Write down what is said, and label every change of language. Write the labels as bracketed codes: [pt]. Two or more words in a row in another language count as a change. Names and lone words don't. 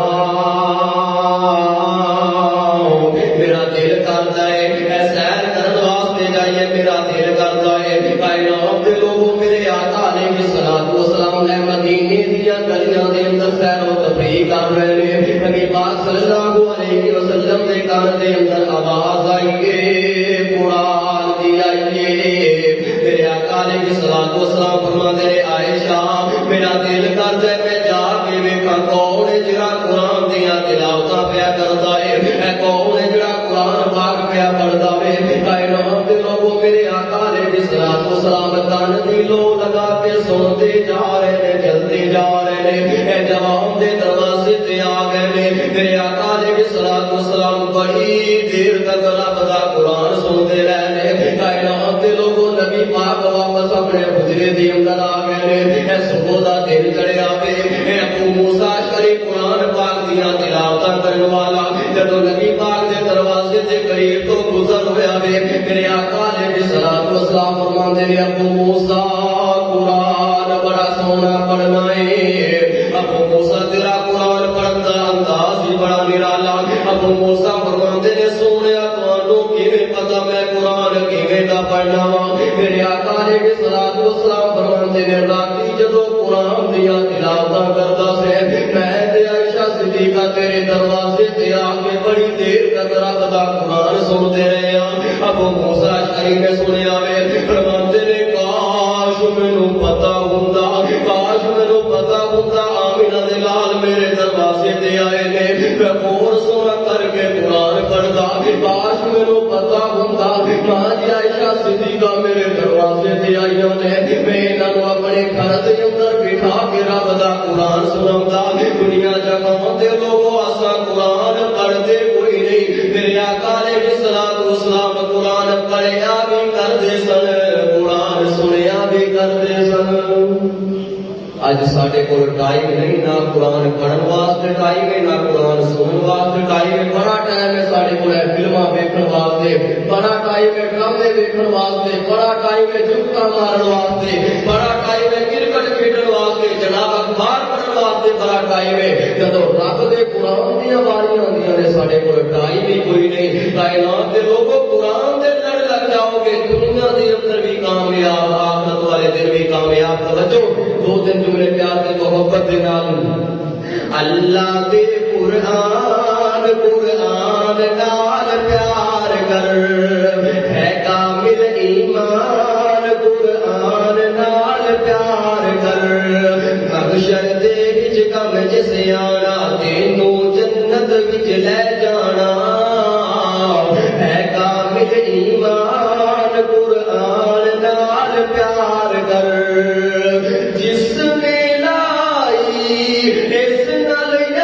[pa] میرا دل کرتا ہے اے سیر کرن واسطے جائیے میرا دل کرتا ہے کائنات دے لوگوں میرے آقا علیہ الصلوۃ والسلام نے مدینے دیا گلیاں دے اندر سیر و تفریح کر رہے ہیں نبی پاک صلی اللہ علیہ وسلم دے کان دے اندر آواز آئی ہے قرآن دی آئی ہے میرے آقا علیہ الصلوۃ والسلام [ur] فرماتے ہیں [pa] عائشہ میرا دل کرتا ہے میں جا کے ویکھاں کون ہے جڑا قرآن دیاں تلاوتاں پیا کردا ہے اے کون ہے جڑا قرآن پاک پیا پڑھدا ہے کائنات دے لوگوں میرے آقا علیہ الصلوۃ والسلام کان دی لو لگا کے [ur] سنتے جا رہے ہیں چلتے جا رہے ہیں [pa] اے جوان دے دروازے تے آ گئے میرے آقا علیہ الصلوۃ والسلام بڑی دیر تک رب دا قرآن سنتے رہے کائنات دے لوگوں نبی پاک واپس اپنے حجرے دے اندر آ گئے اے صبح دا دن چڑھیا وے اے ابو موسیٰ اشعری قرآن پاک دیاں تلاوتاں کرن والا جدوں نبی پاک دے دروازے دے قریب تو گزر ہویا وے میرے آقا علیہ الصلوۃ والسلام فرماندے نے ابو موسیٰ قرآن بڑا سونا پڑھنا ہے ابو موسیٰ تیرا قرآن پڑھن دا انداز ہی بڑا نرالا ابو موسیٰ فرماندے نے سونیا تانوں کیویں پتہ میں قرآن کیویں دا پڑھنا وا میرے آقا علیہ الصلوۃ والسلام فرماندے نے راتی جدوں قرآن دیاں تلاوتاں کردا سے میں تے عائشہ صدیقہ تیرے دروازے تے آ کے بڑی دیر تک رب دا قرآن سنتے رہے ہاں ابو موسیٰ اشعری نے سنیا وے فرماندے نے کاش مینوں پتہ ہوندا کاش مینوں پتہ ہوندا آمینہ دے لال میرے دروازے تے آئے نے میں اور سونا کر کے قرآن پڑھدا کاش مینوں پتہ ہوندا ماں جی عائشہ صدیقہ میرے دروازے تے آئیاں نے میں انہاں نوں اپنے گھر دے اندر بٹھا کے رب دا قرآن سناوندا دنیا جگہاں تے لوگوں اساں قرآن پڑھدے کوئی نہیں میرے آقا علیہ الصلوۃ والسلام قرآن پڑھیا بھی کردے سن قرآن سنیا بھی کردے سن اج ساڈے کول ٹائم نہیں نہ قرآن پڑھن واسطے ٹائم ہے نہ قرآن سنن واسطے ٹائم ہے بڑا ٹائم ہے ساڈے کول فلماں ویکھن واسطے بڑا ٹائم ہے ڈرامے ویکھن واسطے بڑا ٹائم ہے جھوٹا مارن واسطے بڑا ٹائم ہے کرکٹ کھیڈن واسطے جناب اخبار پڑھن واسطے بڑا ٹائم ہے جدوں رب دے قرآن دیاں واریاں آندیاں نے ساڈے کول ٹائم ہی کوئی نہیں کائنات دے لوگوں قرآن دے لڑ لگ جاؤ گے دنیا دے اندر بھی کامیاب آخرت والے دن بھی کامیاب توجہ دو دن جملے پیار دے محبت دے نال اللہ دے قرآن قرآن نال پیار کر ہے کامل ایمان قرآن نال پیار کر محشر دے وچ کم جس آنا تینوں جنت وچ لے جانا ہے کامل ایمان قرآن نال پیار کر جس نے لائی اس نال